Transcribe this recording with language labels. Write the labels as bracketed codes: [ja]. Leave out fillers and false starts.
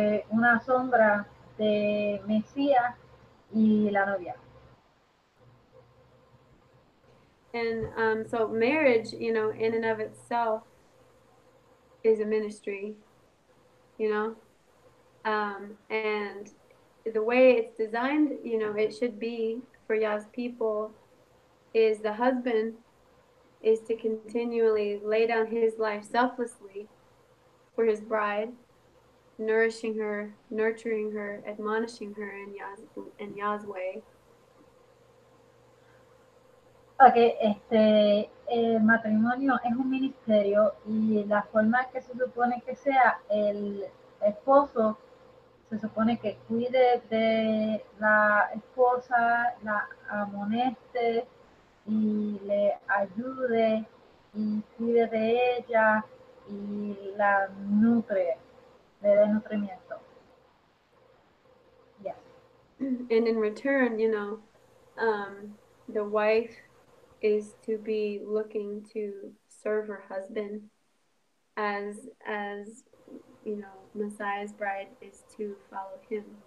[es] una sombra de Mesías y la novia. [en] And so marriage, you know, in and of itself is a ministry, you know. And the way it's designed, you know, it should be for Yah's people is the husband is to continually lay down his life selflessly for his bride, nourishing her, nurturing her, admonishing her in Yah's way. [es] Ok, el matrimonio es un ministerio y la forma que se supone que sea el esposo se supone que cuide de la esposa, la amoneste y le ayude y cuide de ella y la nutre, le dé nutrimiento. [en] Yes. And in return, you know, the wife is to be looking to serve her husband as you know, Messiah's bride is to follow him.